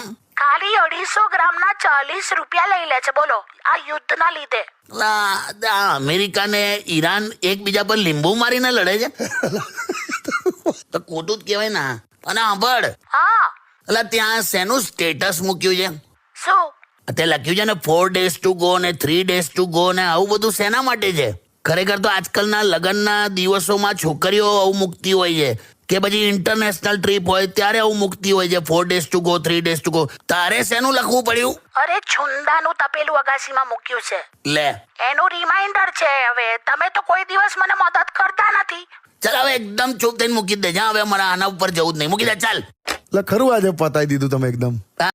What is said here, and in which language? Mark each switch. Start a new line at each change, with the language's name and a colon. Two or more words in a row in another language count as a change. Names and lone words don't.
Gujarati: ખાલી 250 ગ્રામના 40 રૂપિયા લઈ લે છે, બોલો, આ યુદ્ધના લીધે. અમેરિકા ને ઈરાન એકબીજા પર લીંબુ મારીને લડે છે. તો ખોટું જ કહેવાય ને. અને સાંભળ, હા. એટલે ત્યાં શેનું સ્ટેટસ મૂક્યું છે? શું? તે લખ્યું છે ને
English: 4 days to go
Gujarati: ને
English: 3 days to go
Gujarati: ને આવું બધું શેના માટે છે? ખરેખર તો આજકાલના લગ્નના દિવસોમાં છોકરીઓ આવું મૂકતી હોય છે, કે પછી ઇન્ટરનેશનલ ટ્રીપ હોય ત્યારે આવું મૂકતી હોય છે,
English: 4 days to go 3 days to go.
Gujarati: તારે શેનું લખવું પડ્યું? અરે છુંદાનું તપેલું અગાસીમાં મૂક્યું છે, લે, એનું રિમાઇન્ડર છે. હવે તમે તો કોઈ દિવસ મને મદદ કરતા નથી. ચાલ હવે એકદમ ચૂપ થઈને મૂકી દેજે. હવે મારા આના ઉપર જવું જ નહીં. મૂકી દે ચાલ. એટલે ખરું આજે પતાવી દીધું તમે એકદમ.